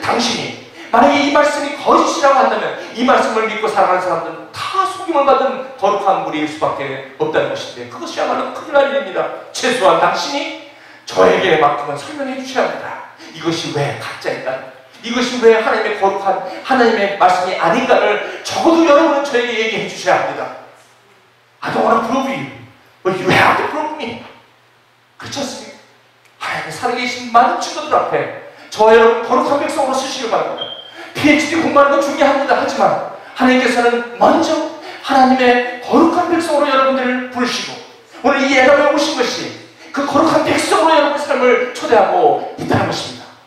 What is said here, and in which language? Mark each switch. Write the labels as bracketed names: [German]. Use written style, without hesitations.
[Korean] 당신이 만약에 이 말씀이 거짓이라고 한다면 이 말씀을 믿고 살아가는 사람들은 다 속임을 받은 거룩한 무리일 수밖에 없다는 것인데, 그것이야말로 큰일 날 일입니다. 최소한 당신이 저에게 만큼은 설명해 주셔야 합니다. 이것이 왜 가짜인가? 이것이 왜 하나님의 거룩한 하나님의 말씀이 아닌가를 적어도 여러분은 저에게 얘기해 주셔야 합니다. [English] I don't want to prove you, but you have to prove me. [Korean] 그렇지 않습니까? 하나님의 살아계신 많은 친구들 앞에 저와 여러분 거룩한 백성으로 쓰시길 바랍니다. PhD 공부하는 건 중요합니다. 하지만 하나님께서는 먼저 하나님의 거룩한 백성으로 여러분들을 부르시고, 오늘 이 예배에 오신 것이 그 거룩한 백성으로 여러분의 삶을 초대하고 있다는 것입니다.